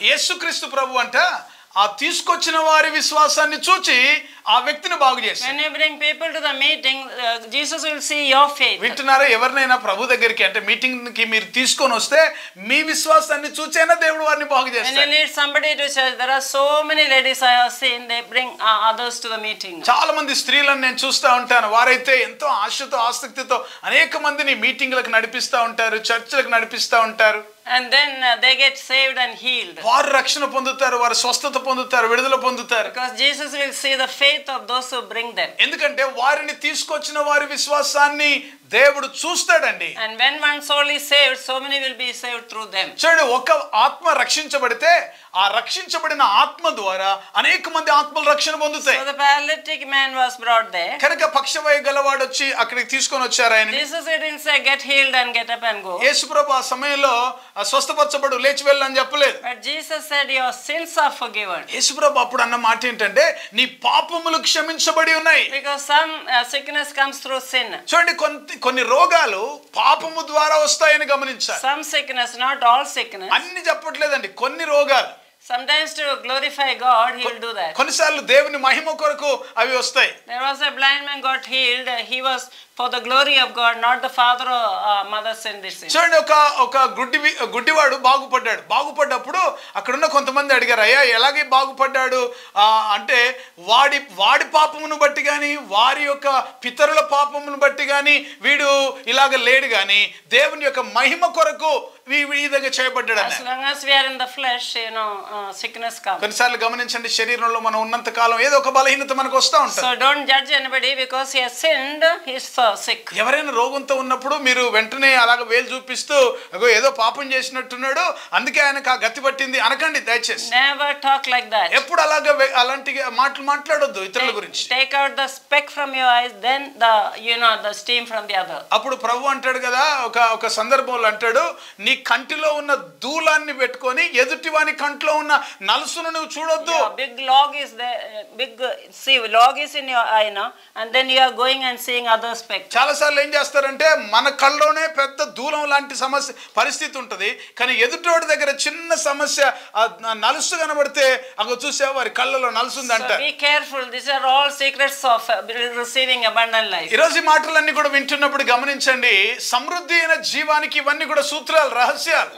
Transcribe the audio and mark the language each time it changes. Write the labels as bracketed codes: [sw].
[te] యేసుక్రీస్తు ప్రభు అంట ఆ తీసుకొచ్చిన వారి విశ్వాసాన్ని చూచి ఆ వ్యక్తిని బాగు చేశాడు. [en] When you bring people to the meeting, Jesus will see your faith. [te] వింటున్నారా? ఎవరినైనా ప్రభు దగ్గరికి అంటే మీటింగ్ కి మీరు తీసుకొని వస్తే మీ విశ్వాసాన్ని చూచేనా దేవుడు వారిని బాగు చేస్తాడు. [en] When you lead somebody to church, there are so many ladies I have seen, they bring others to the meeting. [te] చాలా మంది స్త్రీలను నేను చూస్తా ఉంటాను, వారైతే ఎంతో ఆశతో ఆసక్తితో అనేక మందిని మీటింగ్లకు నడిపిస్తా ఉంటారు, చర్చిలకు నడిపిస్తా ఉంటారు. [en] And then they get saved and healed. [te] వారు రక్షణ పొందుతారు, వారు స్వస్థత పొందుతారు, విడుదల పొందుతారు. [en] Because Jesus will see the faith of those who bring them. [te] ఎందుకంటే వారిని తీసుకొచ్చిన వారి విశ్వాసాన్ని దేవుడు చూస్తాడండి. [en] And when one soul is saved, so many will be saved through them. [te] చూడండి, ఒక ఆత్మ రక్షించబడితే ఆ రక్షించబడిన ఆత్మ ద్వారా అనేక మంది ఆత్మలు రక్షణ పొందుతాయి. [en] So the paralytic man was brought there. [te] కనుక పక్షవాయు గలవాడు వచ్చి అక్కడికి తీసుకొని వచ్చారు ఆయన. [en] Jesus didn't say get healed and get up and go. [te] యేసుప్రభు ఆ సమయంలో స్వస్థపరచబడు లేచి వెళ్ళు అని చెప్పలేదు. [en] But Jesus said your sins are forgiven. [te] యేసుప్రభు అప్పుడు అన్న మాట ఏంటంటే నీ పాపములు క్షమించబడి ఉన్నాయి. [en] Because some sickness comes through sin. [te] చూడండి, కొన్ని రోగాలు పాపము ద్వారా వస్తాయని గమనించాలి. [en] Some sickness, not all sickness. [te] అన్ని చెప్పట్లేదండి, కొన్ని రోగాలు. [en] Sometimes to glorify God, he will do that. [te] కొన్నిసార్లు దేవుని మహిమ కొరకు అవి వస్తాయి. [en] There was a blind man got healed. He was for the glory of God, not the father or mother sin this sin. [te] చూడండి, ఒక గుడ్డివాడు బాగుపడ్డప్పుడు అక్కడున్న కొంతమంది అడిగారు, అయ్యా ఎలాగే బాగుపడ్డాడు అంటే వాడి పాపమును బట్టి గాని వారి యొక్క పితరుల పాపమును బట్టి గాని వీడు ఇలాగ లేడు గాని దేవుని యొక్క మహిమ కొరకు ఈ విధంగా చేయబడ్డాడు అన్న. [en] As long as we are in the flesh, sickness comes. [te] కొన్నిసార్లు గమనించండి, శరీరంలో మనం ఉన్నంత కాలం ఏదో ఒక బలహీనత మనకు వస్తూ ఉంటుంది. [en] So don't judge anybody because he has sinned, he is sick. [te] ఎవరైనా రోగంతో ఉన్నప్పుడు మీరు వెంటనే అలాగ వేలు చూపిస్తూ ఏదో పాపం చేసినట్టున్నాడు అందుకే ఆయనకు ఆ గతి పట్టింది అనకండి దయచేసి. [en] Never talk like that. [te] ఎప్పుడు అలాంటి మాటలు మాట్లాడొద్దు ఇతరుల గురించి. [en] Take out the speck from your eyes, then the steam from the other. [te] అప్పుడు ప్రభు అంటాడు కదా, ఒక సందర్భంలో అంటాడు, నీ కంటిలో ఉన్న దూలాన్ని పెట్టుకొని ఎదుటివాని కంటిలో ఉన్న నలుసును నువ్వు చూడొద్దు. [en] Big log is there, log is in your eye now, and then you are going and seeing other speck. aspect. [te] చాలా సార్లు ఏం చేస్తారంటే మన కళ్ళలోనే పెద్ద దూలం లాంటి సమస్య పరిస్థితి ఉంటది, కానీ ఎదుటోడి దగ్గర చిన్న సమస్య నలుసు కనబడితే అగో చూసే వారి కళ్ళలో నలుసుంది అంట. [en] Be careful, these are all secrets of receiving abundant life. [te] ఈ రోజు మాటలన్నీ కూడా వింటున్నప్పుడు గమనించండి, సమృద్ధి అయిన జీవానికి ఇవన్నీ కూడా సూత్రాలు, రహస్యాలు.